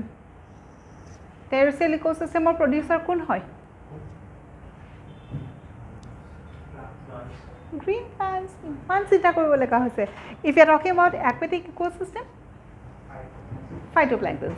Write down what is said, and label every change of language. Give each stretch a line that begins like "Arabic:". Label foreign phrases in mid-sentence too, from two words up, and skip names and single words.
English: Terrestrial ecosystem or producer
Assamese: কোন হয়?
English: Green plants.
Assamese: মান চিন্তা কৰিব লগা হৈছে.
English: If you are talking about aquatic ecosystem, phytoplanktons.